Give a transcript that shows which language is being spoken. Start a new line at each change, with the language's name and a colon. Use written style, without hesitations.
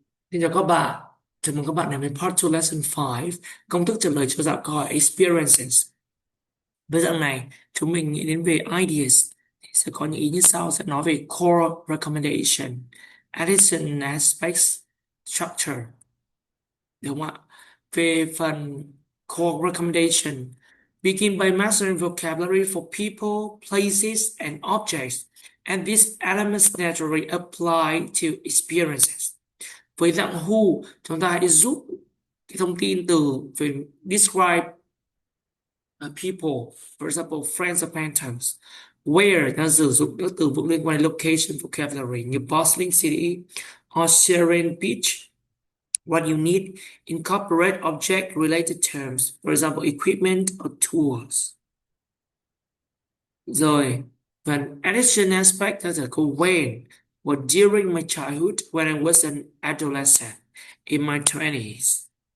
Vietnamese: Xin chào các bạn, chào mừng các bạn đến với Part 2 Lesson 5, công thức trả lời cho dạng câu hỏi Experiences. Với dạng này, chúng mình nghĩ đến về ideas, thì sẽ có những ý như sau, sẽ nói về
English: core recommendation, addition aspects, structure,
Vietnamese: đúng không ạ? Về phần
English: core recommendation, begin by mastering vocabulary for people, places, and objects, and these elements naturally apply to experiences.
Vietnamese: Với dạng who, chúng ta hãy rút cái thông tin từ về
English: describe people, for example, friends acquaintance.
Vietnamese: Where ta sử dụng các từ vựng liên quan đến
English: location vocabulary
Vietnamese: như
English: bustling city or sharing beach. What you need, incorporate object related terms, for example, equipment or tools.
Vietnamese: Rồi, phần
English: addition aspect
Vietnamese: ta sẽ có
English: when, or during my childhood when I was an adolescent, in my 20s.